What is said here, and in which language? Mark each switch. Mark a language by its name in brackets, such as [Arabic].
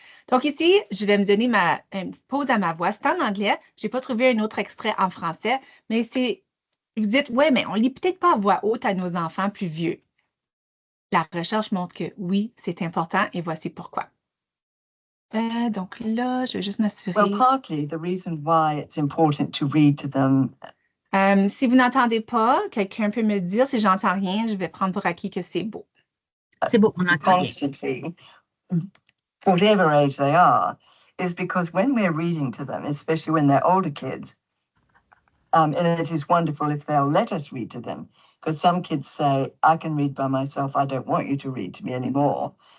[French] Donc ici, je vais me donner une petite pause à ma voix. C'est en anglais. Je n'ai pas trouvé un autre extrait en français, mais vous dites, ouais, mais on ne lit peut-être pas à voix haute à nos enfants plus vieux. La recherche montre que oui, c'est important et voici pourquoi. Donc là, je vais juste m'assurer. [English] Well, partly the reason why it's important to read to them. [French] Si vous n'entendez pas, quelqu'un peut me le dire. Si j'entends rien, je vais prendre pour acquis que c'est beau. C'est beau, on entend [English] constantly, whatever age they are, is because when we're reading to them, especially when they're older kids, and it is wonderful if they'll let us read to them, because some kids say, I can read by myself, I don't want you to read to me anymore.